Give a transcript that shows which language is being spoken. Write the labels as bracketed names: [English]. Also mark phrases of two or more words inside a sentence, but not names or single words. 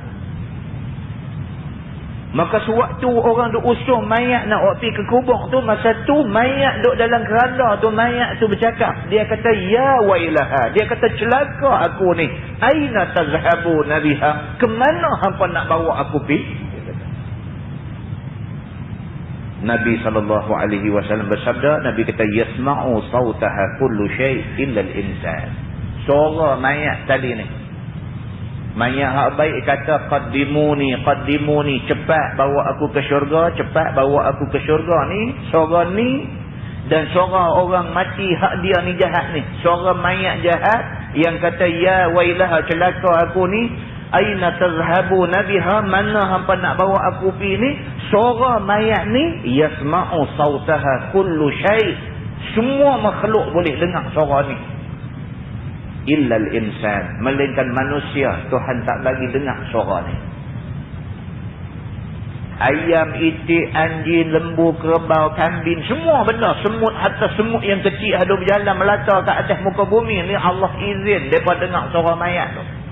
[Malay] Maka sewaktu orang duk usung mayat nak pergi ke kubur tu, masa tu mayat duk dalam keranda tu, mayat tu bercakap. Dia kata, [Arabic] يا ويلها. [Malay] Dia kata, celaka aku ni. [Arabic] أين تذهبون بها. [Malay] Kemana hampa nak bawa aku pergi? Nabi SAW bersabda, Nabi kata, [Arabic] يسمع صوتها كل شيء إلا الإنسان. [Malay] Suara mayat tadi ni. Mayat hak baik kata [Arabic] قدموني قدموني, [Malay] cepat bawa aku ke syurga, cepat bawa aku ke syurga ni. Suara ni dan suara orang mati hak dia ni jahat ni. Suara mayat jahat yang kata [Arabic] يا ويلها, [Malay] celaka aku ni. [Arabic] أين تذهبون بها, [Malay] mana hampa nak bawa aku pergi ni. Suara mayat ni [Arabic] يسمع صوتها كل شيء'. [Malay] Semua makhluk boleh dengar suara ni. [Arabic] إلا الإنسان, [Malay] melainkan manusia Tuhan tak bagi dengar suara ni. Ayam, itik, anjing, lembu, kerbau, kambing, semua benda, semut, hatta semut yang kecil ada berjalan melata kat atas muka bumi ni, Allah izin mereka dengar suara mayat tu.